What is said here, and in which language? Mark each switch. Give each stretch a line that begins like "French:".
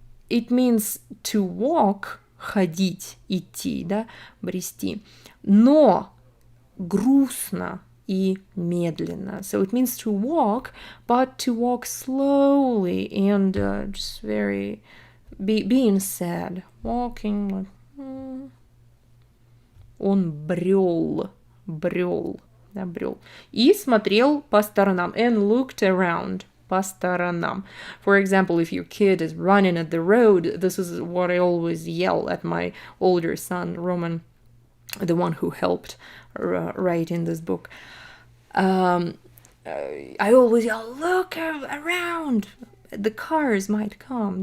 English: It means to walk,
Russian: ходить, идти, да, брести. Но грустно и медленно.
English: So it means to walk, but to walk slowly and just very being sad. Walking like
Russian: он брел, да, брел. И смотрел по сторонам
English: and looked around.
Russian: По сторонам.
English: For example, if your kid is running at the road, this is what I always yell at my older son, Roman, the one who helped write in this book. I always yell, look around, the cars might come.